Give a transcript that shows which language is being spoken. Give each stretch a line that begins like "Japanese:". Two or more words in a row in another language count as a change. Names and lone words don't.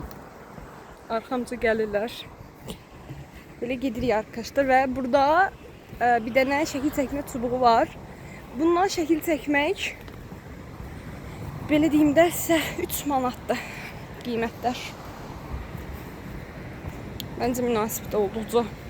Turkish: Arkamca gelirler. Böyle gidirik arkadaşlar ve burada
Azerbaijani: bir dənə şəkil çəkmə çubuğu var. Bundan şəkil çəkmək belə deyim də sizə 3 manatdır qiymətlər. Məncə münasibdə olduqca.